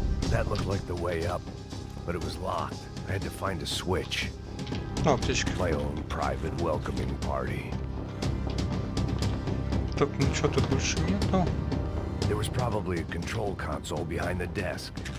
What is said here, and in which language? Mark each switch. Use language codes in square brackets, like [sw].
[en] That looked like the way up, but it was locked. I had to find a switch. [ru] А, аптечка. [en] My own private welcoming party. [ru] Так, ничего тут больше нету. [en] There was probably a control console behind the desk.